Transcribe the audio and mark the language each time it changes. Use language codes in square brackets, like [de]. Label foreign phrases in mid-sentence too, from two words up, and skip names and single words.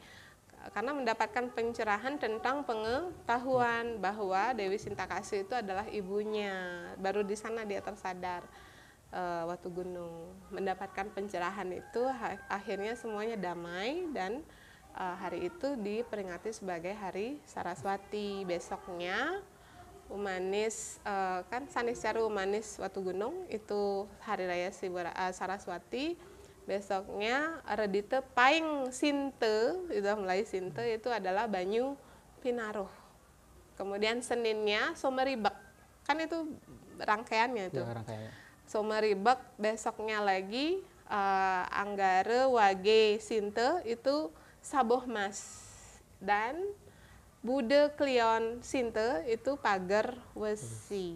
[id] Karena mendapatkan pencerahan tentang pengetahuan bahwa Dewi Sintakasi itu adalah ibunya. Baru di sana dia tersadar. Watu Gunung mendapatkan pencerahan itu, akhirnya semuanya damai, dan hari itu diperingati sebagai Hari Saraswati. Besoknya Umanis, kan Sanis Care Umanis Watu Gunung itu Hari Raya Saraswati. Besoknya Redite Paing Sinte, itu mulai Sinte itu adalah Banyu Pinaruh. Kemudian Seninnya Someribek, kan itu rangkaiannya itu. Ya, rangkaiannya. Someribek, besoknya lagi Anggare Wage Sinte itu Saboh Mas, dan Bude Klion Sinte itu Pager Wesi.